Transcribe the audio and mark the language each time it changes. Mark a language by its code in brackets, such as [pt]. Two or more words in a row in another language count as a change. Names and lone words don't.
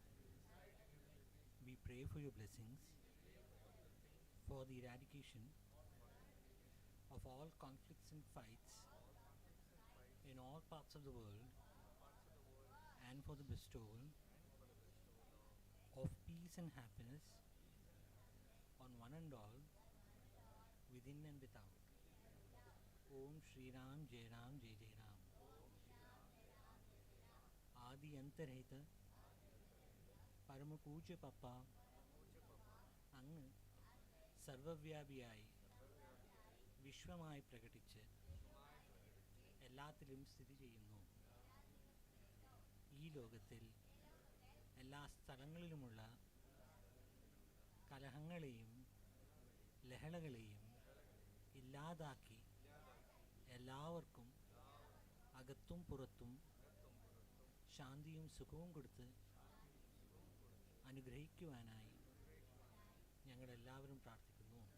[en] We pray for your blessings, for the eradication of all conflicts and fights in all parts of the world, and for the bestowal of peace and happiness on one and all, within and without. [sa] ॐ श्री राम, जय राम, जय जय राम. [ml] Adi Antarheta Paramapuja Papa, അങ്ങ് സർവവ്യാപിയായി വിശ്വമായി പ്രകടിച്ച് എല്ലാത്തിലും സ്ഥിതി ചെയ്യുന്നു. ഈ ലോകത്തിൽ എല്ലാ സ്ഥലങ്ങളിലുമുള്ള കലഹങ്ങളെയും ലഹളകളെയും ഇല്ലാതാക്കി എല്ലാവർക്കും അകത്തും പുറത്തും ശാന്തിയും സുഖവും കൊടുത്ത് അനുഗ്രഹിക്കുവാനായി ഞങ്ങളെല്ലാവരും പ്രാർത്ഥിക്കുന്നു.